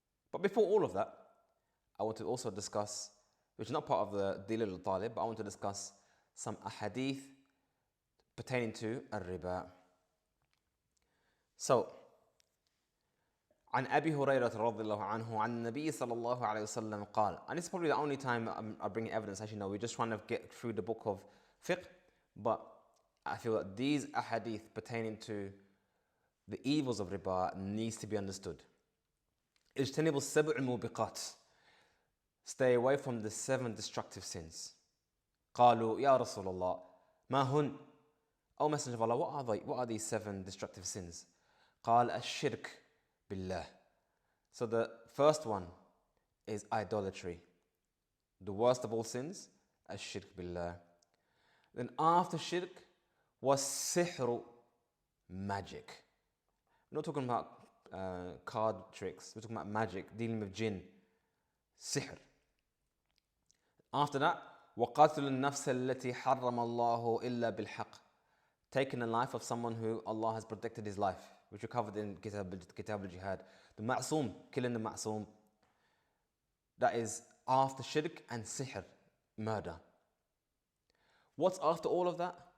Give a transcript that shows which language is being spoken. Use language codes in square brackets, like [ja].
[en] But before all of that, I want to also discuss, which is not part of the Dilal al-Talib, but I want to discuss some ahadith pertaining to al-Riba. [ar] So, عن أبي هريرة رضي الله عنه عن النبي صلى الله عليه وسلم قال, [en] and it's probably the only time I'm bringing evidence. Actually, no, we're just trying to get through the book of fiqh, but I feel that these ahadith pertaining to the evils of riba needs to be understood. [ar] اجتنبوا السبع الموبقات. [en] Stay away from the 7 destructive sins. [ar] قالوا يا رسول الله ما هن? [en] O Messenger of Allah, what are these 7 destructive sins? [ar] قال الشرك بالله. [en] So the first one is idolatry. The worst of all sins, [ar] الشرك بالله. [en] Then after shirk was sihr, magic. We're not talking about card tricks. We're talking about magic, dealing with jinn, sihr. After that, [ar] وَقَاتُلُ النَّفْسَ الَّتِي حَرَّمَ اللَّهُ إِلَّا بِالْحَقِّ. [en] Taking the life of someone who Allah has protected his life, which we covered in Kitab al-Jihad. The ma'soom, killing the ma'soom. That is after shirk and sihr, murder. What's after all of that?